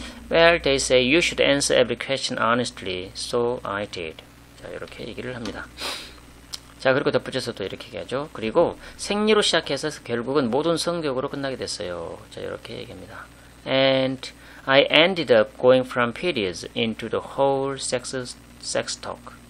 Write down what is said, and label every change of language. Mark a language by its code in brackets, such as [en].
[en] Well, they say you should answer every question honestly, so I did. [ko] 자, 이렇게 얘기를 합니다. 자, 그리고 덧붙여서 또 이렇게 얘기하죠. 그리고 생리로 시작해서 결국은 모든 성교육으로 끝나게 됐어요. 자, 이렇게 얘기합니다. [en] And I ended up going from periods into the whole sex talk.